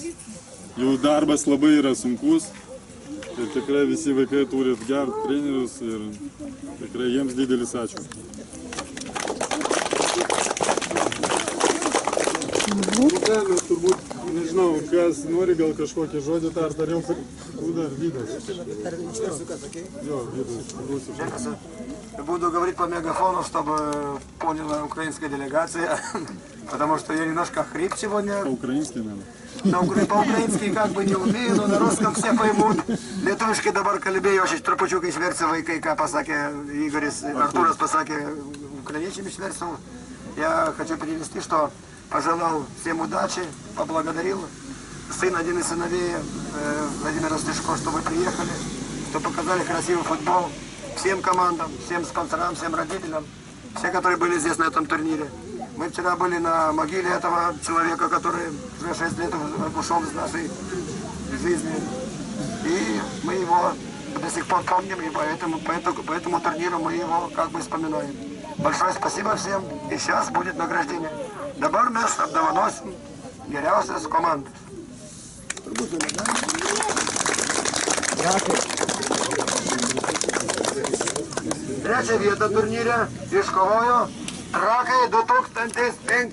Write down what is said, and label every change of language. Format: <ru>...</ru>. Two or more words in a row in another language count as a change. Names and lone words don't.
<lt>Jų darbas labai yra sunkus ir tikrai visi vaikai turi gerus trenerius ir tikrai jiems didelis ačiū. Mes turbūt, nežinau, kas nori gal kažkokį žodį tart, ar jau dar Vydas. Jo, Vydas, Rusija.</lt> <ru>Буду говорить по мегафону, чтобы поняла украинская делегация, потому что я немножко хрип сегодня. По-украински надо. По-украински как бы не умею, но на русском все поймут.</ru> <lt>Lietuviškai dabar kalbėjau, aš trupučiuką išversiu vaikai, ką pasakė Igoris, Артурас pasakė украинским išversiu.</lt> <ru>Я хочу перевести, что пожелал всем удачи, поблагодарил сын, один из сыновей Владимира Стешко, что вы приехали, что показали красивый футбол. Всем командам, всем спонсорам, всем родителям, все, которые были здесь на этом турнире. Мы вчера были на могиле этого человека, который уже 6 лет ушел из нашей жизни. И мы его до сих пор помним, и по этому турниру мы его как бы вспоминаем. Большое спасибо всем, и сейчас будет награждение.</ru> <lt>Dabar mes apdovanosim geriausias komandas. Trečią vietą turnyre iškovojo Trakai 2005.</lt>